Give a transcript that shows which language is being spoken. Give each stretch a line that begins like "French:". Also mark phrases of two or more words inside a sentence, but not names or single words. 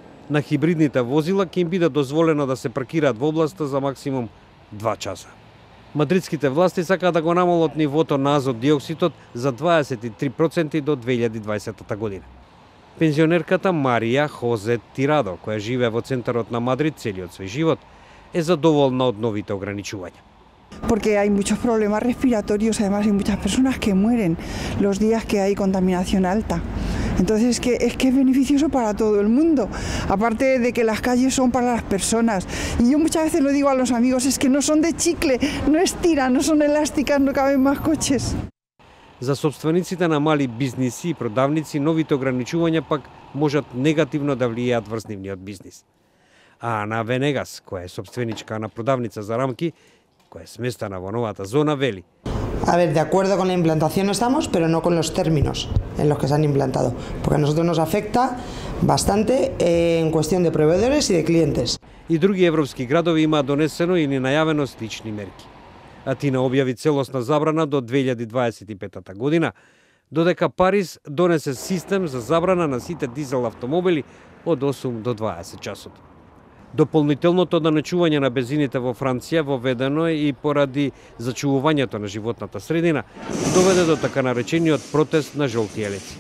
Macedonian: На хибридните возила ќе им биде дозволено да се паркираат во областа за максимум 2 часа. Мадридските власти сакаат да го намалат нивото на азот диоксидот за 23% до 2020 година. Пензионерката Марија Хозе Тирадо, која живее во центарот на Мадрид целиот свој живот, е задоволна од новите ограничувања.
Spanish: Porque hay muchos problemas respiratorios, además hay muchas personas que mueren los días que hay contaminación alta. Entonces es que es beneficioso para todo el mundo, aparte de que las calles son para las personas. Y yo muchas veces lo digo a los amigos, es que no son de chicle, no estiran, no son elásticas, no caben más coches.
Macedonian: За собствениците на мали бизниси и продавници, новите ограничувања пак можат негативно да влијаат врз нивниот бизнис. А Ана Венегас, која е собственичка на продавница за рамки, која е сместена во новата зона, вели:
Spanish: A ver, de acuerdo con la implantación estamos, pero no con los términos en los que se han implantado, porque a nosotros nos afecta bastante en cuestión de proveedores y de clientes.
Macedonian: И други европски градови имаат донесено или најавено слични мерки. Атина објави целосна забрана до 2025 година, додека Париз донесе систем за забрана на сите дизел автомобили од 8 до 20 часот. Дополнителното доначување на бензините во Франција, воведено и поради зачувувањето на животната средина, доведе до така наречениот протест на жолти елеци.